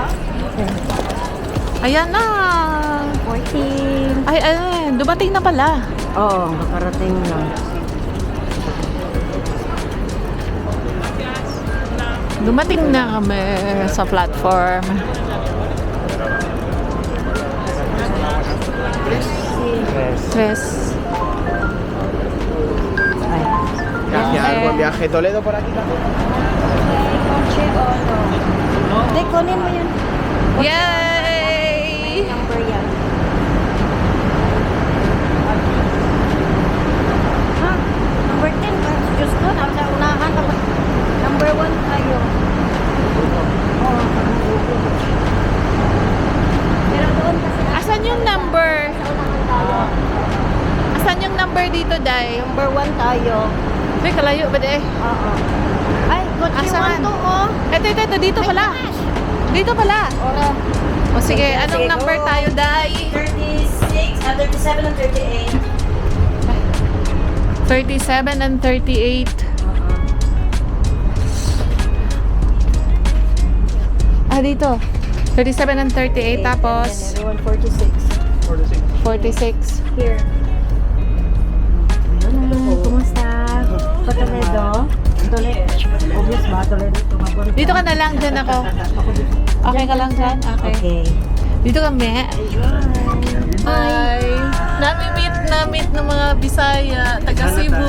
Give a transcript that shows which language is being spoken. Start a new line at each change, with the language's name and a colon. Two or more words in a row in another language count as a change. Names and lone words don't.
Filipino: Ayan na. 14. Ay, dumating na pala. Oo, makarating na. Dumating na kami sa platform. Tres. Ay.
Spanish: Viaje, algo, viaje Toledo por aquí también.
Filipino: Kotse o no? Hindi, kunin mo yun. Yay! Number yan. Ha? Number 10 ba? Diyos ko, nasa unahan ka ba? Number 1 tayo. Oo. Pero doon kasi Asan yung number? sa unahan tayo. Asan yung number dito, Day? Number 1 tayo.
Cebuano: Ay, kalayo ba, Day?
Filipino: Oo. Ay, kotse Asan? 1 to, oh. Ito, dito pala. Dito pala. Ora. O sige, anong Sige, number go. tayo, Day?
English: 36, 37 and 38. 37 and 38.
Filipino: Ah, dito. 37 and 38, tapos
English: And then 46. 46. Here.
Filipino: Kumusta? Sa Toledo? Toledo. Obvious ba? Toledo. Tumapon. Dito ka na lang, dyan ako. Okay ka lang dyan? Okay. Okay. Dito kami. Hi! Nami-meet ng mga Bisaya, taga Cebu.